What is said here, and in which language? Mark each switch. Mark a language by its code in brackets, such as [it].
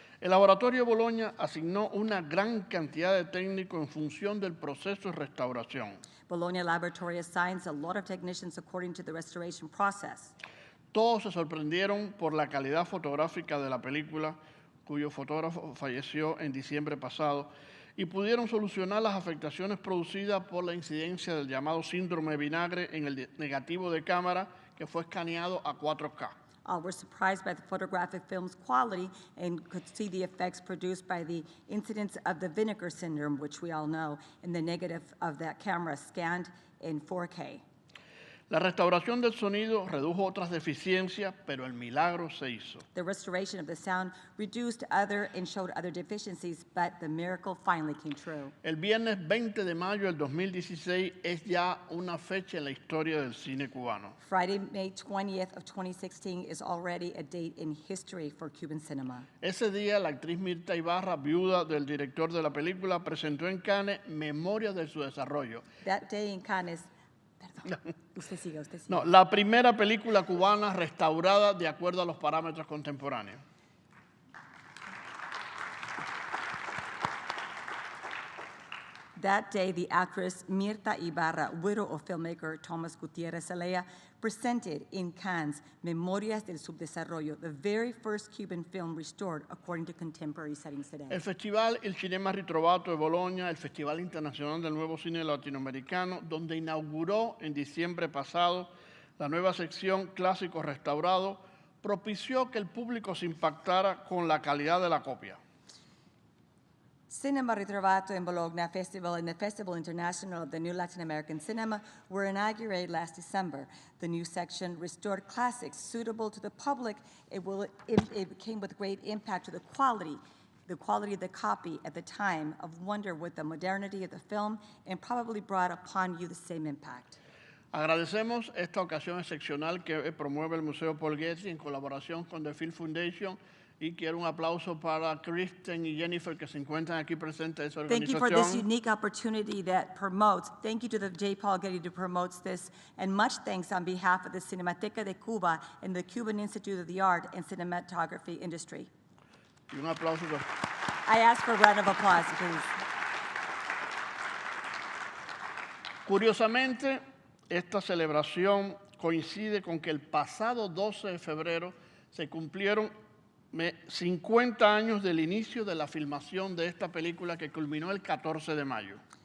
[es] El Laboratorio de Bologna asignó una gran cantidad de técnicos en función del proceso de restauración. [en] Bologna Laboratory assigns a lot of technicians according to the restoration process. [es] Todos se sorprendieron por la calidad fotográfica de la película, cuyo fotógrafo falleció en diciembre pasado, y pudieron solucionar las afectaciones producidas por la incidencia del llamado síndrome de vinagre en el negativo de cámara que fue escaneado a 4K. [en] We're surprised by the photographic film's quality and could see the effects produced by the incidence of the vinegar syndrome, which we all know, in the negative of that camera scanned in 4K. [es] La restauración del sonido redujo otras deficiencias, pero el milagro se hizo. [en] The restoration of the sound reduced other and showed other deficiencies, but the miracle finally came true. [es] El viernes 20 de mayo del 2016 es ya una fecha en la historia del cine cubano. [en] Friday, May 20th of 2016 is already a date in history for Cuban cinema. [es] Ese día, la actriz Mirta Ibarra, viuda del director de la película, presentó en Cannes Memorias de su desarrollo. [en] That day in Cannes, [es] perdón, usted siga. No, la primera película cubana restaurada de acuerdo a los parámetros contemporáneos. [en] That day, the actress Mirta Ibarra, widow of filmmaker Thomas Gutierrez Alea, presented in Cannes Memorias del Subdesarrollo, the very first Cuban film restored according to contemporary settings today. [es] El Festival Il Cinema Ritrovato de Bologna, el Festival Internacional del Nuevo Cine Latinoamericano, donde inauguró en diciembre pasado la nueva sección Clásicos Restaurados, propició que el público se impactara con la calidad de la copia. [en] Cinema Ritrovato in Bologna Festival and the Festival International of the New Latin American Cinema were inaugurated last December. The new section restored classics suitable to the public. It came with great impact to the quality of the copy at the time of wonder with the modernity of the film, and probably brought upon you the same impact. [es] Agradecemos esta ocasión excepcional que promueve el Museo Paul Getty en colaboración con The Film Foundation y quiero un aplauso para Kristen y Jennifer que se encuentran aquí presentes de esa [en] Thank you for this [es] organización. [en] unique opportunity that promotes. Thank you to the J. Paul Getty to promote this, and much thanks on behalf of the Cinemateca de Cuba and the Cuban Institute of the Art and Cinematography industry. [es] Y un aplauso. [en] I ask for a round of applause, please. [es] Curiosamente, esta celebración coincide con que el pasado 12 de febrero se cumplieron 50 años del inicio de la filmación de esta película que culminó el 14 de mayo.